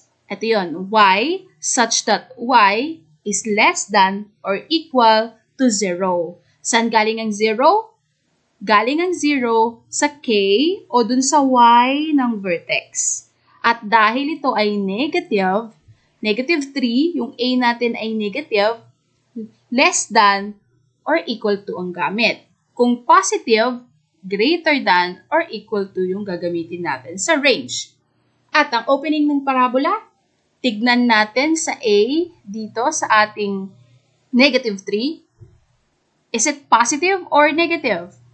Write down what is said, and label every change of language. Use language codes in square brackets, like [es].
[tl] Ito yun, [en] y such that y is less than or equal to 0. [tl] Saan galing ang 0? Galing ang 0 sa k o dun sa y ng vertex. At dahil ito ay negative 3, yung a natin ay negative, less than or equal to ang gamit. Kung positive, greater than or equal to yung gagamitin natin sa range. At ang opening ng parabola, tignan natin sa a dito sa ating negative 3. [en] Is it positive or negative?